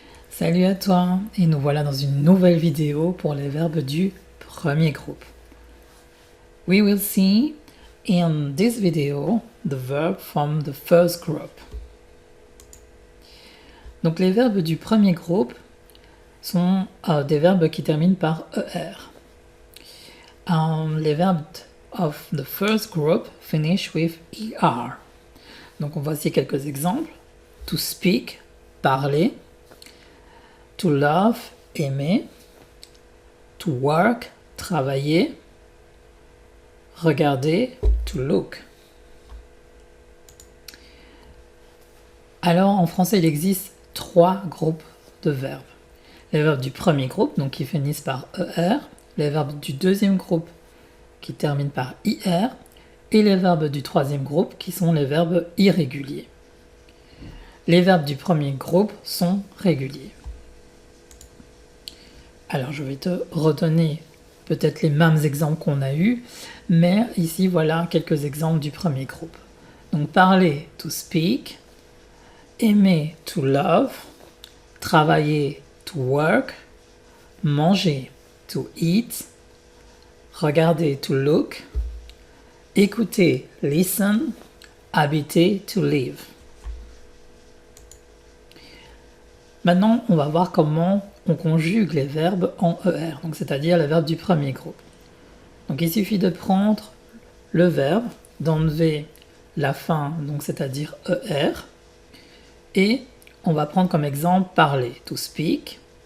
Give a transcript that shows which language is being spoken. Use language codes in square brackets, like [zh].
[fr] Salut à toi, et nous voilà dans une nouvelle vidéo pour les verbes du premier groupe. [en] We will see in this video the verb from the first group. [fr] Donc les verbes du premier groupe sont des verbes qui terminent par ER. Les verbes [en] of the first group finish with ER. [fr] Donc voici quelques exemples. [en] To speak, parler. To love, aimer. To work, travailler. Regarder, to look. [fr] Alors en français, il existe 3 groupes de verbes. Les verbes du premier groupe, donc qui finissent par ER, les verbes du deuxième groupe qui terminent par IR, et les verbes du troisième groupe qui sont les verbes irréguliers. Les verbes du premier groupe sont réguliers. Alors je vais te redonner peut-être les mêmes exemples qu'on a eus, mais ici voilà quelques exemples du premier groupe. Donc parler, to speak, aimer, to love, travailler, to work, manger, to eat, regarder, to look, écouter, listen, habiter, to live. Maintenant, on va voir comment on conjugue les verbes en ER, donc c'est-à-dire les verbes du premier groupe. Donc il suffit de prendre le verbe, d'enlever la fin, donc c'est-à-dire ER, et on va prendre comme exemple parler, to speak.